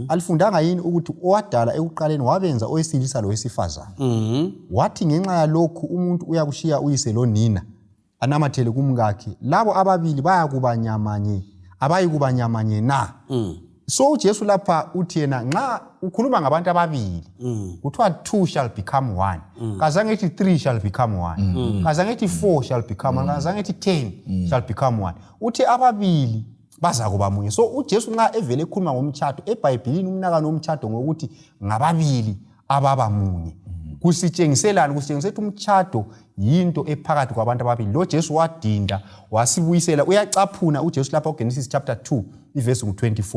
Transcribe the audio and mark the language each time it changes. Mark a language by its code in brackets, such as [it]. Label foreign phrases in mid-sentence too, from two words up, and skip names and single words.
[nd] Alifundanga yini ukuthi owadala ekuqaleni wabenza owesilisa lowesifazana. Wathi ngenxa yalokhu umuntu uyakushiya uyise lonina anamathele kumkakhe, labo ababili bayakuba nyamanye, abayikuba nyamanye na. So uJesu lapha uthi yena nxa ukhuluma ngabantu ababili kuthiwa 2 [en] shall become [nd] 1. Kazange ethi 3 [en] shall become [nd] 1. Kazange ethi 4 [en] shall become [nd] 1. Kazange ethi 10 [en] shall become [nd] 1. Uthi ababili baza kuba munye. So uJesu nxa evele ekhuluma ngomtchado eBhayibhelini umnakano womtchado ngokuthi ngababili ababa munye. Kusitshengiselana kusitshengisela umtchado yinto ephakathi kwabantu ababili. Lo Jesu wadinda wasibuyisela uyacaphuna uJesu lapha kuGenesis chapter 2 iverse 24.